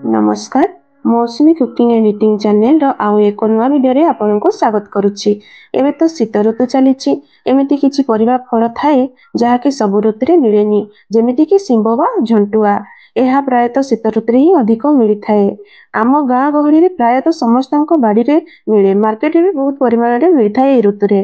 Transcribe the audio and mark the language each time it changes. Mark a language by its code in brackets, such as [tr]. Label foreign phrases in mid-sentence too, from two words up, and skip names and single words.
[or] ନମସ୍କାର ମୌସୁମୀ [en] cooking and eating channel [or] ରୋ ଆଉ ଏକ ନୂଆ ଭିଡିଓ ରେ ଆପଣଙ୍କୁ ସ୍ୱାଗତ କରୁଛି। ଏବେ ତ ଶୀତ ଋତୁ ଚାଲିଛି ଏମିତି କିଛି ପରିବା ଫଳ ଥାଏ ଯାହାକି ସବୁ ଋତୁରେ ମିଳେନି ଯେମିତି କି ଶିମ୍ବ ବା ଝଣ୍ଟୁଆ ଏହା ପ୍ରାୟତଃ ଶୀତ ଋତୁ ହିଁ ଅଧିକ ମିଳିଥାଏ। ଆମ ଗାଁ ଗହଳି ପ୍ରାୟତଃ ସମସ୍ତ ବାଡ଼ି ରେ ମିଳେ ମାର୍କେଟ ବି ବହୁତ ପରିମାଣ ରେ ମିଳିଥାଏ ଏ ଋତୁରେ।